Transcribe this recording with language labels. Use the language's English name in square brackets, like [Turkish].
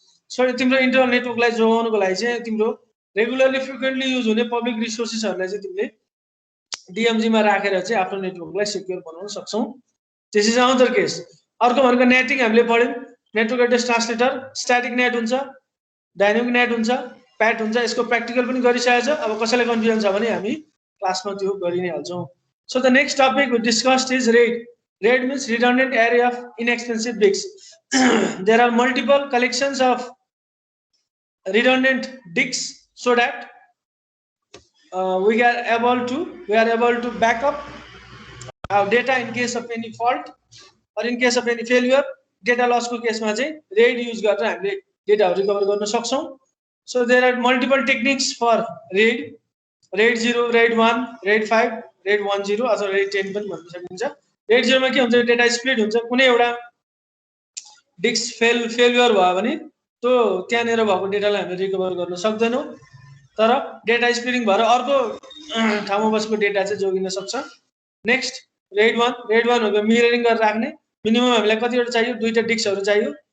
[Nepali] So तिम्रो internal नेटवर्कलाई जोगाउनको लागि चाहिँ तिम्रो रेगुलरली फ्रिक्वेन्टली युज हुने पब्लिक रिसोर्सेसहरूलाई चाहिँ तिमीले DMZ मा राखेर चाहिँ आफ्नो नेटवर्कलाई सिक्योर बनाउन सक्छौ [English] this is another case [Nepali] अर्को भनेको नेटिङ हामीले पढ्यौं network address translator, static net हुन्छ, डाइनामिक नेट हुन्छ, प्याट हुन्छ। यसको प्र्याक्टिकल पनि गरिसकेको छ। अब कसैलाई कन्फ्युजन छ भने हामी क्लासमा त्यो गरि नै हाल्छौँ। [English] So the next topic we discussed is RAID. RAID means redundant array of inexpensive bits. There are multiple collections of redundant disks so that we are able to back up our data in case of any fault or in case of any failure. [Nepali] Data loss को केसमा चाहिँ RAID use गरेर हामीले data recover गर्न सक्छौं। [English] So there are multiple techniques for RAID. RAID 0, RAID 1, RAID 5, RAID 10 [Nepali] अथवा RAID 10 पनि भन्न सकिन्छ। RAID 0 मा के हुन्छ, डेटा स्प्लिट हुन्छ। कुनै एउटा डिस्क फेलियर भयो भने त्यो त्यहाँनेर भएको डेटालाई हामीले रिकभर गर्न सक्दैनौं, तर डेटा स्प्लिटिङ भएर अर्को ठाउँमा बसेको डेटा चाहिँ जोगिन सक्छ। नेक्स्ट RAID 1 भनेको मिररिङ गरेर राख्ने। मिनिमम हामीलाई कतिवटा चाहियो, दुईटा डिस्कहरु चाहियो।